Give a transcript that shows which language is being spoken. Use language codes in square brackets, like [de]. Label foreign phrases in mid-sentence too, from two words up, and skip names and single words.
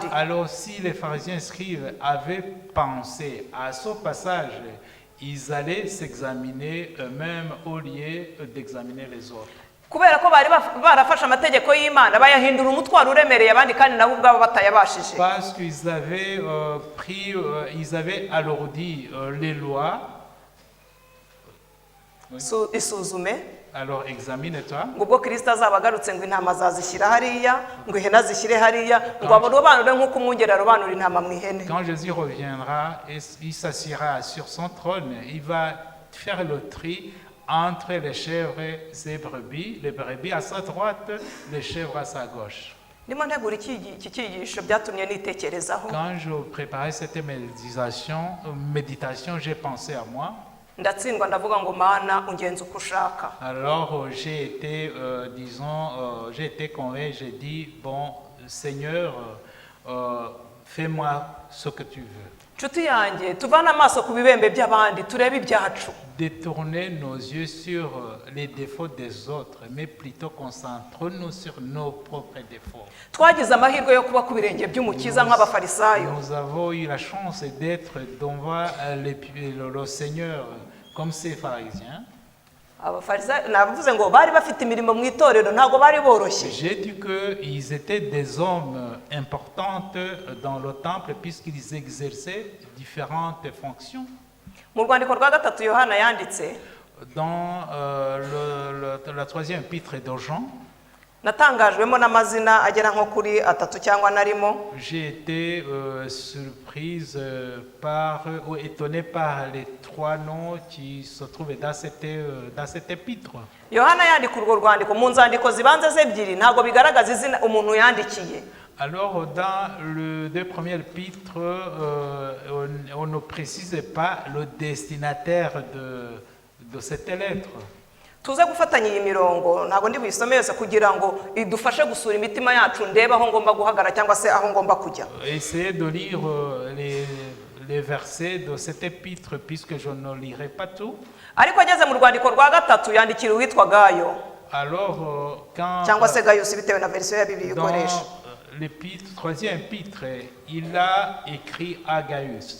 [fr] Alors si les pharisiens scribes avaient pensé à ce passage, ils allaient s'examiner eux-mêmes au lieu d'examiner les autres. [rw] Kubera ko bari barafashe amategeko y'Imana bayahindura umutwaro uremereye abandi kandi nabo ubwabo batayabashije. [fr] Parce qu'ils avaient ils avaient alourdi les lois. [rw] Isuzume. [fr] Alors examine-toi. [rw] Ngo ubwo Kristo azabagarutse ngo intama azazishyira hariya ngo ihene azishyire hariya ngo abarobanure nk'uko umwungeri arobanura intama mu ihene. [fr] Quand Jésus reviendra, il s'assiera sur son trône. Il va faire le tri entre les chèvres et les brebis à sa droite, les chèvres à sa gauche. [rw] Ndimo ntegura iki cyigisho byatumye nitekerezaho. [fr] Quand je préparais cette méditation, j'ai pensé à moi. [rw] Ndatsindwa ndavuga ngo Mana ungenza uko ushaka. [fr] Alors j'ai été, j'ai été convaincu, j'ai dit, bon Seigneur, fais-moi ce que tu veux. [rw] Nshuti yanjye tuvana amaso ku bibembe by'abandi turebe ibyacu. [fr] Détourner nos yeux sur les défauts des autres, mais plutôt concentrons-nous sur nos propres défauts. [rw] Twagize amahirwe yo kuba ku birenge by'umukiza nk'abafarisayo. [fr] Nous avons eu la chance d'être devant le Seigneur comme ces pharisiens. [rw] Abafarisayo navuze ngo bari bafite imirimo mu itorero ntago bari boroshye. [fr] J'ai dit qu'ils étaient des hommes importants dans le temple puisqu'ils exerçaient différentes fonctions. [rw] Mu rwandiko rwa gatatu Yohana yanditse. [fr] Dans la troisième épître de Jean, [rw] natangajwemo n'amazina agera nko kuri 3 cyangwa narimo. [fr] J'ai été surprise ou étonnée par les 3 noms qui se trouvent dans cette épître. [rw] Yohana yandika urwo rwandiko mu nzandiko zibanze z'ebyiri ntago bigaragaza izina umuntu yandikiye. [fr] Alors dans le 2 premiers épîtres, on ne précise pas le destinataire de cette lettre. [rw] Tuze gufatanya iyi mirongo ntago ndi buyisome yose kugira ngo idufashe gusura imitima yacu ndeba aho ngomba guhagara cyangwa se aho ngomba kujya. [fr] Essayez de lire les versets de cette épître puisque je ne lirai pas tout. [rw] Ariko ageze mu rwandiko rwa gatatu yandikira uwitwa Gayo. [fr] Alors quand [rw] cyangwa se Gayus bitewe na version ya Bibiliya ikoresha. [fr] L'épître, troisième épître, il a écrit à Gaius.